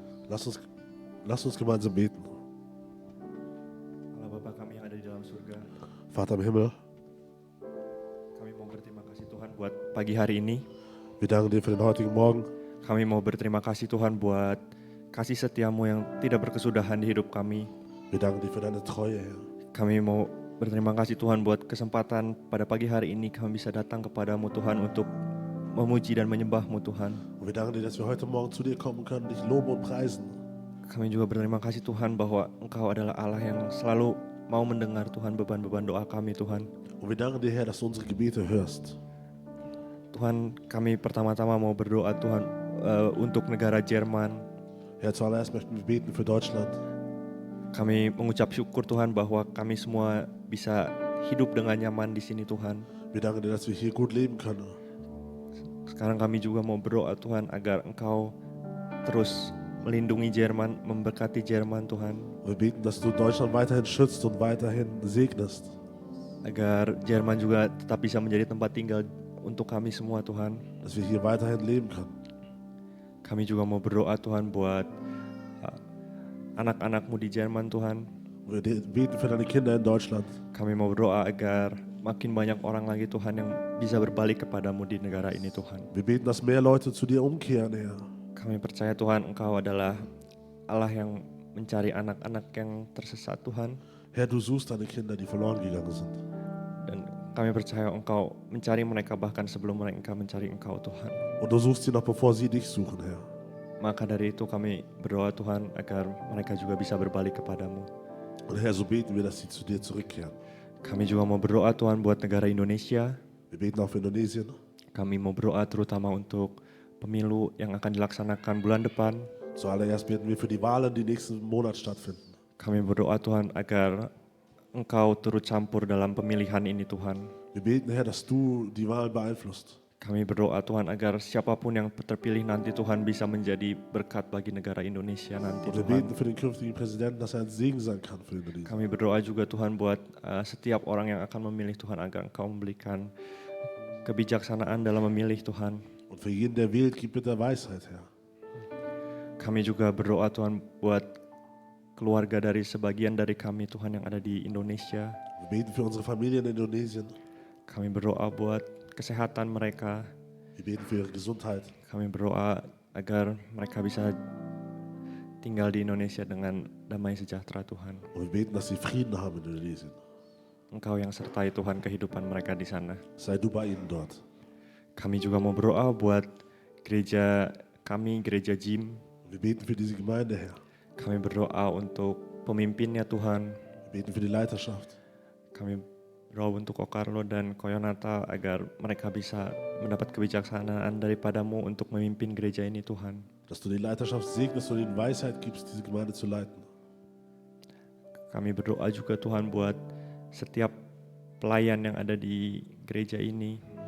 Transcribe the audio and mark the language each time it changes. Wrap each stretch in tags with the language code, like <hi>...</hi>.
<de>Lasst uns gemeinsam beten.</de> <id>Allah Bapa kami yang ada di dalam surga,</id> <de>Vater im Himmel,</de> <id>kami mau berterima kasih Tuhan buat pagi hari ini.</id> <de>wir danken dir für den heutigen Morgen.</de> <id>Kami mau berterima kasih Tuhan buat kasih setiamu yang tidak berkesudahan di hidup kami.</id> <de>Wir danken dir für deine Treue, Herr.</de> <id>Kami mau berterima kasih Tuhan buat kesempatan pada pagi hari ini kami bisa datang kepadamu Tuhan untuk memuji dan menyembahmu Tuhan.</id> <de>Und wir danken dir, dass wir heute Morgen zu dir kommen können, dich loben und preisen.</de> <id>Kami juga berterima kasih Tuhan bahwa Engkau adalah Allah yang selalu mau mendengar Tuhan beban-beban doa kami Tuhan.</id> <de>Und wir danken dir, Herr, dass du unsere Gebete hörst.</de> <id>Tuhan, kami pertama-tama mau berdoa Tuhan untuk negara Jerman.</id> <de>Herr, zuallererst möchten wir beten für Deutschland.</de> <id>Kami mengucap syukur Tuhan bahwa kami semua bisa hidup dengan nyaman di sini Tuhan.</id> <de>Wir danken dir, dass wir hier gut leben können.</de> <id>Sekarang kami juga mau berdoa Tuhan agar Engkau terus melindungi Jerman, memberkati Jerman Tuhan.</id> <de>Wir beten, dass du Deutschland weiterhin schützt und weiterhin segnest.</de> <id>Agar Jerman juga tetap bisa menjadi tempat tinggal untuk kami semua Tuhan.</id> <de>Dass wir hier weiterhin leben können.</de> <id>Kami juga mau berdoa Tuhan buat anak-anakmu di Jerman Tuhan.</id> <de>Wir beten für deine Kinder in Deutschland.</de> <id>Kami mau berdoa agar makin banyak orang lagi Tuhan yang bisa berbalik kepadamu di negara ini Tuhan.</id> <de>Wir beten, dass mehr Leute zu dir umkehren, Herr.</de> <id>Kami percaya Tuhan Engkau adalah Allah yang mencari anak-anak yang tersesat Tuhan.</id> <de>Herr, du suchst deine Kinder, die verloren gegangen sind.</de> <id>Dan kami percaya Engkau mencari mereka bahkan sebelum mereka mencari Engkau Tuhan.</id> <de>Und du suchst sie noch, bevor sie dich suchen, Herr.</de> <id>Maka dari itu kami berdoa Tuhan agar mereka juga bisa berbalik kepadamu.</id> <de>Und Herr, so beten wir, dass sie zu dir zurückkehren.</de> <id>Kami juga mau berdoa Tuhan buat negara Indonesia.</id> <de>Wir beten auch für Indonesien.</de> <id>Kami mau berdoa terutama untuk pemilu yang akan dilaksanakan bulan depan.</id> <de>Zuallererst beten wir für die Wahlen, die nächsten Monat stattfinden.</de> <id>Kami berdoa Tuhan agar Engkau turut campur dalam pemilihan ini Tuhan.</id> <de>Wir beten, Herr, dass du die Wahl beeinflusst.</de> <id>Kami berdoa Tuhan agar siapapun yang terpilih nanti Tuhan bisa menjadi berkat bagi negara Indonesia nanti</id> <de>Und wir</de> <id>Tuhan.</id> <de>beten für den künftigen Präsidenten, dass er ein Segen sein kann für Indonesien.</de> <id>Kami berdoa juga Tuhan buat setiap orang yang akan memilih Tuhan agar Engkau memberikan kebijaksanaan dalam memilih Tuhan.</id> <de>Und für jeden, der wählt, gib bitte Weisheit, Herr.</de> <id>Kami juga berdoa Tuhan buat keluarga dari sebagian dari kami Tuhan yang ada di Indonesia.</id> <de>Wir beten für unsere Familien in Indonesien.</de> <id>Kami berdoa buat kesehatan mereka.</id> <de>Wir beten für ihre Gesundheit.</de> <id>Kami berdoa agar mereka bisa tinggal di Indonesia dengan damai sejahtera Tuhan.</id> <de>Und wir beten, dass sie Frieden haben in Indonesien.</de> <id>Engkau yang sertai Tuhan kehidupan mereka di sana.</id> <de>Sei du bei ihnen dort.</de> <id>Kami juga mau berdoa buat gereja kami, gereja Jim.</id> <de>Wir beten für diese Gemeinde, Herr.</de> <id>Kami berdoa untuk pemimpinnya Tuhan.</id> <de>Wir beten für die Leiterschaft.</de> <id>Kami berdoa untuk Okarlo dan Koyonata agar mereka bisa mendapat kebijaksanaan daripadamu untuk memimpin gereja ini Tuhan.</id> <de>Dass du die Leiterschaft segnest und ihnen Weisheit gibst, diese Gemeinde zu leiten.</de> <id>Kami berdoa juga Tuhan buat setiap pelayan yang ada di gereja ini.</id>